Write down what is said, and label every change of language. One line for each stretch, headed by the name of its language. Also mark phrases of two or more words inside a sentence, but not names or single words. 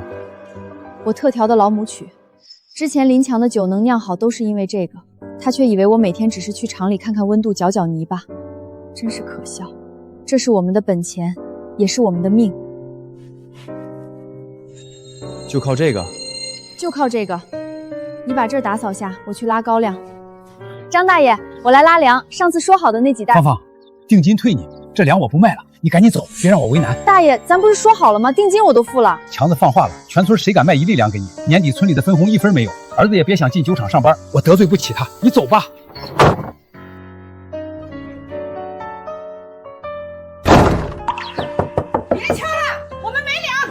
Chinese: 我特调的老母曲。之前林强的酒能釀好，都是因為這個，他卻以為我每天只是去廠裡看看溫度，攪攪泥巴，真是可笑。這是我們的本錢，也是我們的命。就靠這個？就靠這個。你把這兒打掃下，我去拉高粱。張大爺，我來拉糧。上次說好的那幾袋。芳芳，定金退你，這糧我不賣了。你趕緊走，別讓我為難。大爺，咱不是說好了嗎？定金我都付了。強子放話了，全村誰敢賣1粒糧給你，年底村裡的分紅1分沒有。兒子也別想進酒廠上班，我得罪不起他。你走吧。別敲了，我們沒糧。